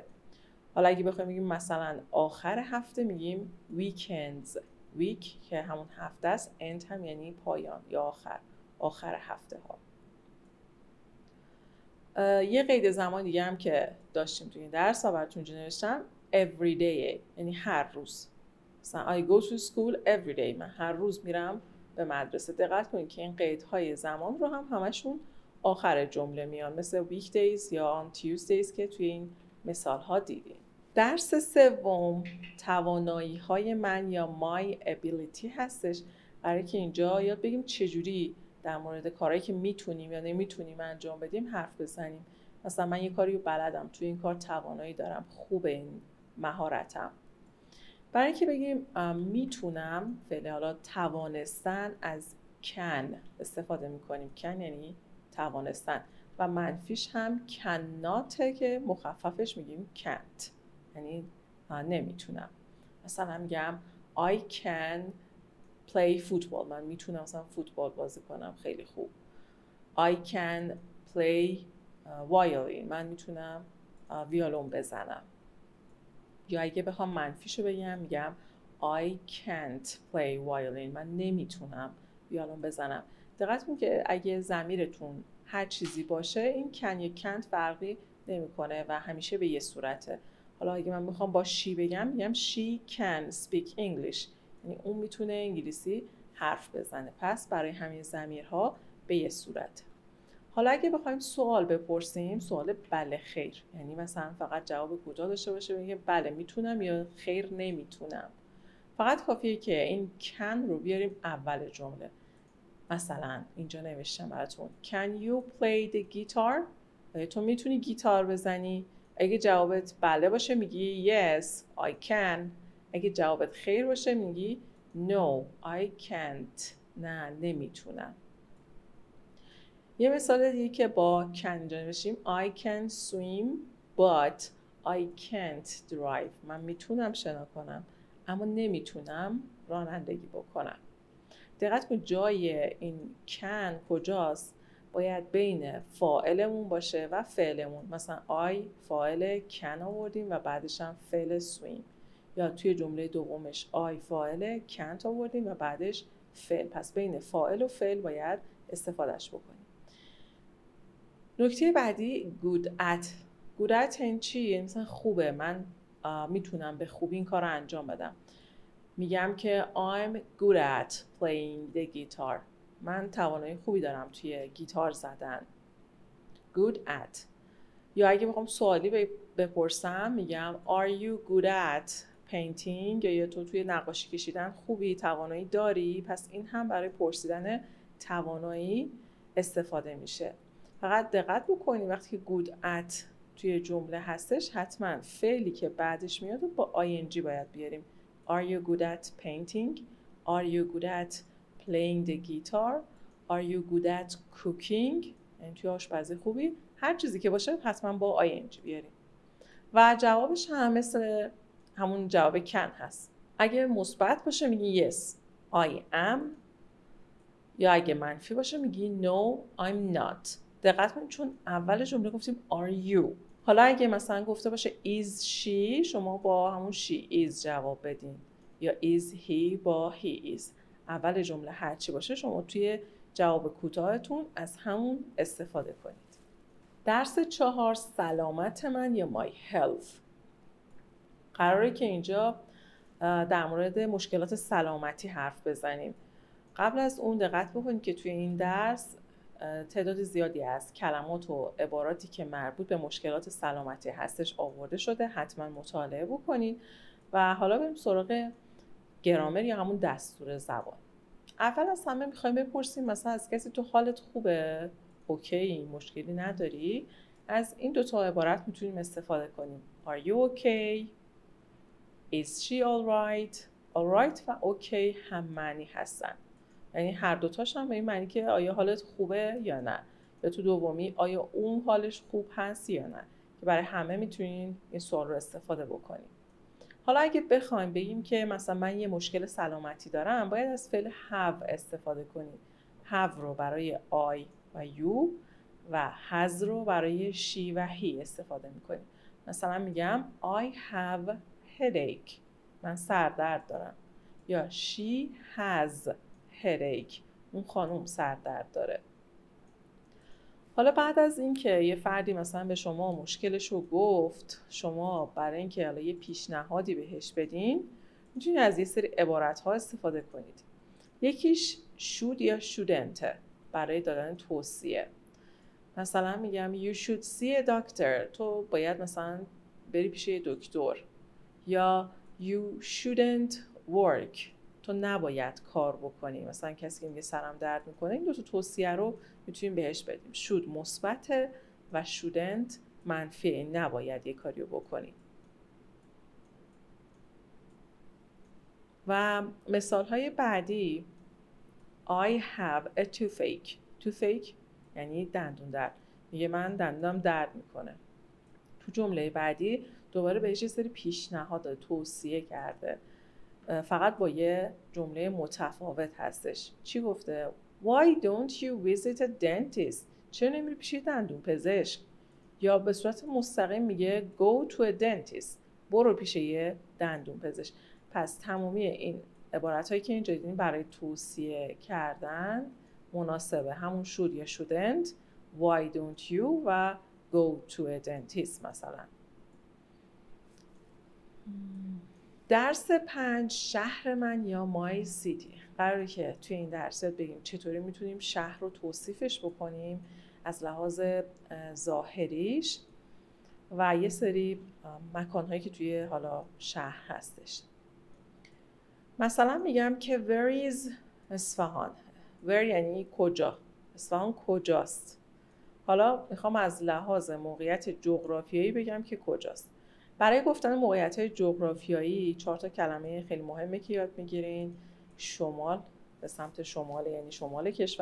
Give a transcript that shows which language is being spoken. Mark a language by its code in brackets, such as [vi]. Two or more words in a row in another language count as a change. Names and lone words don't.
[fa] حالا اگه بخوایم بگیم مثلا آخر هفته میگیم weekends. week که همون هفته است، end هم یعنی پایان یا آخر هفته ها. یه قید زمان دیگه هم که داشتیم توی این درس ها براتون اینجا نوشتم [en] every day، [fa] یعنی هر روز. [en] مثلا I go to school every day. [fa] من هر روز میرم به مدرسه. دقت کنید که این قیدهای زمان رو هم همشون آخر جمله میان مثل weekdays یا [en] on Tuesdays [fa] که توی این مثال ها دیدیم. درس سوم توانایی های من یا [en] my ability [fa] هستش. برای که اینجا یاد بگیم چجوری در مورد کارهایی که میتونیم یا نمیتونیم انجام بدیم حرف بزنیم. مثلا من یه کاری رو بلدم، توی این کار توانایی دارم، خوبه این مهارتم. برای اینکه بگیم میتونم، فعل حالا توانستن از can استفاده میکنیم. can یعنی توانستن و منفیش هم cannot که مخففش میگیم can't، یعنی نمیتونم. مثلا میگم [en] I can play football. [fa] من میتونم مثلا فوتبال بازی کنم خیلی خوب. [en] I can play violin. [fa] من میتونم ویولون بزنم. یا اگه بخوام منفیشو بگم میگم [en] I can't play violin. [fa] من نمیتونم ویولون بزنم. دقت کنید که اگه ضمیرتون هر چیزی باشه این can یا can't فرقی نمیکنه و همیشه به یه صورته. حالا اگه من میخوام با she بگم میگم [en] she can speak English، [fa] یعنی اون میتونه انگلیسی حرف بزنه. پس برای همین ضمیرها به یه صورته. حالا اگه بخوایم سوال بپرسیم، سوال بله خیر، یعنی مثلا فقط جواب کوتاه داشته باشه بگه بله میتونم یا خیر نمیتونم. فقط کافیه که این can رو بیاریم اول جمله. مثلا اینجا نوشتم براتون [en] Can you play the guitar؟ [fa] تو میتونی گیتار بزنی؟ اگه جوابت بله باشه میگی [en] Yes, I can. [fa] اگه جوابت خیر باشه میگی [en] No, I can't. [fa] نه نمیتونم. یه مثال دیگه که با can اینجا نوشتیم [en] I can swim but I can't drive. [fa] من میتونم شنا کنم اما نمیتونم رانندگی بکنم. دقت کن جای این can کجاست؟ باید بین فاعلمون باشه و فعلمون. مثلا I فاعل can آوردیم و بعدش هم فعل swim. یا توی جمله دومش I فاعل can't آوردیم و بعدش فعل. پس بین فاعل و فعل باید استفادهش بکنیم. نکته بعدی [en] good at. good at [fa] این چیه؟ مثلا خوبه، من میتونم به خوبی این کار رو انجام بدم. میگم که [en] I'm good at playing the guitar. [fa] من توانایی خوبی دارم توی گیتار زدن. [en] good at. [fa] یا اگه بخوام سوالی بپرسم میگم [en] are you good at painting، [fa] یا تو توی نقاشی کشیدن خوبی، توانایی داری. پس این هم برای پرسیدن توانایی استفاده میشه. فقط دقت بکنید وقتی که [en] good at [fa] توی جمله هستش حتما فعلی که بعدش میاد و با ing باید بیاریم. [en] Are you good at painting? Are you good at playing the guitar? Are you good at cooking? [fa] یعنی توی آشپزی خوبی. هر چیزی که باشه حتما با ing بیاریم. و جوابش هم مثل همون جواب can هست. اگه مثبت باشه میگی [en] yes I am، [fa] یا اگه منفی باشه میگی [en] no I'm not. [fa] دقت کنید چون اول جمله گفتیم [en] are you. [fa] حالا اگه مثلا گفته باشه [en] is she، [fa] شما با همون [en] she is [fa] جواب بدین، یا [en] is he [fa] با [en] he is. [fa] اول جمله هرچی باشه شما توی جواب کوتاهتون از همون استفاده کنید. درس 4 سلامت من یا [en] my health. [fa] قراره که اینجا در مورد مشکلات سلامتی حرف بزنیم. قبل از اون دقت بکنید که توی این درس تعداد زیادی از کلمات و عباراتی که مربوط به مشکلات سلامتی هستش آورده شده. حتما مطالعه بکنید. و حالا بریم سراغ گرامر یا همون دستور زبان. اول از همه میخوایم بپرسیم مثلا از کسی تو حالت خوبه؟ اوکی، مشکلی نداری؟ از این دوتا عبارت میتونیم استفاده کنیم. [en] Are you okay? Is she alright? [fa] Alright و okay هم معنی هستن. یعنی هر دوتاش هم به این معنی که آیا حالت خوبه یا نه. یا تو دومی آیا اون حالش خوب هست یا نه. که برای همه میتونین این سوال رو استفاده بکنیم. حالا اگه بخوایم بگیم که مثلا من یه مشکل سلامتی دارم، باید از فعل have استفاده کنیم. have رو برای I و you و has رو برای she و he استفاده میکنیم. مثلا میگم [en] I have headache. [fa] من سردرد دارم. یا [en] she has headache. [fa] اون خانم سردرد داره. حالا بعد از اینکه یه فردی مثلا به شما مشکلش رو گفت، شما برای اینکه حالا یه پیشنهادی بهش بدین میتونید از یه سری عبارت‌ها استفاده کنید. یکیش should یا shouldn't برای دادن توصیه. مثلا میگم [en] you should see a doctor. [fa] تو باید مثلا بری پیش یه دکتر. [en] یا you shouldn't work. [fa] تو نباید کار بکنی. مثلا کسی که میگه سرم درد میکنه، این دو تا توصیه رو میتونیم بهش بدیم. should مثبت و shouldn't منفی، نباید یه کاری رو بکنی. و مثال های بعدی [en] I have a toothache. [fa] toothache یعنی دندون درد. میگه من دندونم درد میکنه. تو جمله بعدی دوباره بهش یه سری پیشنهاد داده، توصیه کرده. فقط با یه جمله متفاوت هستش. چی گفته؟ [en] Why don't you visit a dentist? [fa] چرا نمیری پیش دندون پزشک؟ یا به صورت مستقیم میگه [en] go to a dentist. [fa] برو پیش یه دندون پزشک. پس تمامی این عبارت هایی که اینجا دیدین برای توصیه کردن مناسبه. همون should یا shouldn't، [en] why don't you [fa] و [en] go to a dentist [fa] مثلا. درس 5 شهر من یا [en] my city. [fa] قراره که توی این درس بگیم چطوری میتونیم شهر رو توصیفش بکنیم از لحاظ ظاهریش و یه سری مکانهایی که توی حالا شهر هستش. مثلا میگم که [en] where is [fa] اصفهان. where یعنی کجا. اصفهان کجاست. حالا میخوام از لحاظ موقعیت جغرافیایی بگم که کجاست. برای گفتن موقعیت‌های جغرافیایی 4 تا کلمه خیلی مهمه که یاد میگیرین. شمال، به سمت شمال یعنی شمال کشور.